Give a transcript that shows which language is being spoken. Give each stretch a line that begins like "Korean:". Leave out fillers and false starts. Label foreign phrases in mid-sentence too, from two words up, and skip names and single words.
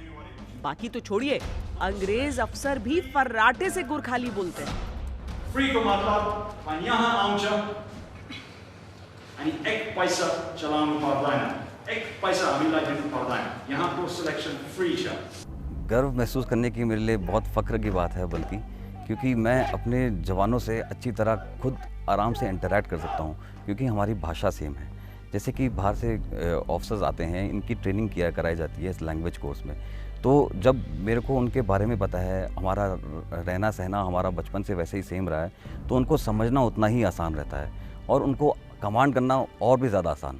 Hindi: बाकी तो छोड़िए, अंग्रेज अफसर भी फर्राटे से गुरखाली बोलते हैं।
Nepali: फ्री को मतलब van यहाँ आउँछ अनि 1 पैसा चलाउनु पर्दैन, 1 पैसा हामीलाई दिनु पर्दैन। यहाँको सिलेक्सन फ्री छ।
Hindi: गर्व महसूस करने की मेरे लिए बहुत फ़ख्र की बात है, बल्कि क्योंकि मैं अपने जवानों से अच्छी तरह खुद आराम से इंटरैक्ट कर सकता हूँ, क्योंकि हमारी भाषा सेम है। जैसे कि बाहर से ऑफिसर्स आते हैं, इनकी ट्रेनिंग कराई जाती है इस
English: language course
Hindi: में, तो जब मेरे को उनके बारे में पता है, हमारा रहना सहना हमारा बचपन से वैसे ही सेम रहा है, तो उनको समझना उतना ही आसान रहता है, और उनको कमांड करना और भी ज़्यादा आसान।